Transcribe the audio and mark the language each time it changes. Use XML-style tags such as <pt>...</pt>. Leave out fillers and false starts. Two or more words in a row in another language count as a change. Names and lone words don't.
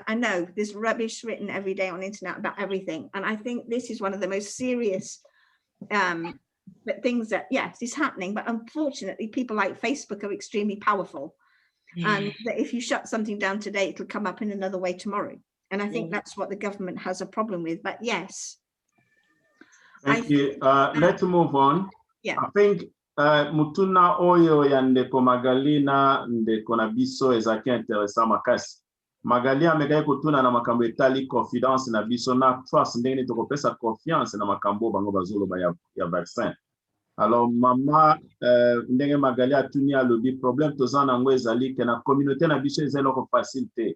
<en>I know there's rubbish written every day on the internet about everything, and I think this is one of the most serious things that, yes, is happening. But unfortunately, people like Facebook are extremely powerful, and that if you shut something down today, it'll come up in another way tomorrow. And I think that's what the government has a problem with. But yes. Thank you. Let's move on. Yeah. I think</en> <ln>mutuna oyo ya ndeko Magali na ndeko na biso ezaki interesa makasi. Magali amegai kutuna na makambo etali confidence na biso na trust ndenge tokopesa confiance na makambo bango bazoloba ya vaccin. Alors mama ndenge Magali atuni alobi problème toza nango ezali ke na communauté na biso ezali ko facilité.</ln>